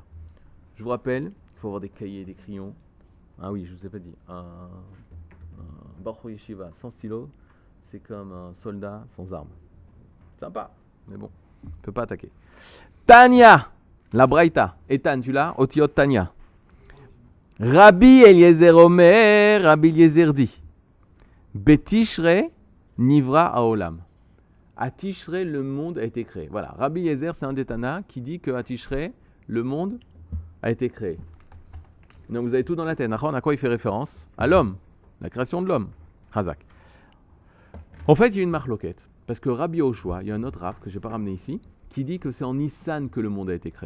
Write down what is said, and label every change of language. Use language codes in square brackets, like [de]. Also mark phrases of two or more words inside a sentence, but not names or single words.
[fr] Je vous rappelle, il faut avoir des cahiers, des crayons. Ah oui, je ne vous ai pas dit. Un [he] בחור ישיבה [fr] sans stylo, c'est comme un soldat sans armes. Sympa, mais bon, on ne peut pas attaquer. Tanya, la Braïta. Etan, tu l'as? [he] אותיות תניא. רבי אליעזר אומר, [fr] Rabbi Eliezer dit [he] בתשרי נברא העולם. [fr] À Tishrei, le monde a été créé. Voilà, Rabbi Eliezer, c'est un des Tana qui dit qu'à Tishrei, le monde a été créé. Donc vous avez tout dans la tête. À quoi il fait référence? À l'homme, la création de l'homme. Chazak. En fait, il y a une marloquette. Parce que Rabbi Yoshua, il y a un autre Rav que je n'ai pas ramené ici, qui dit que c'est en Nissan que le monde a été créé.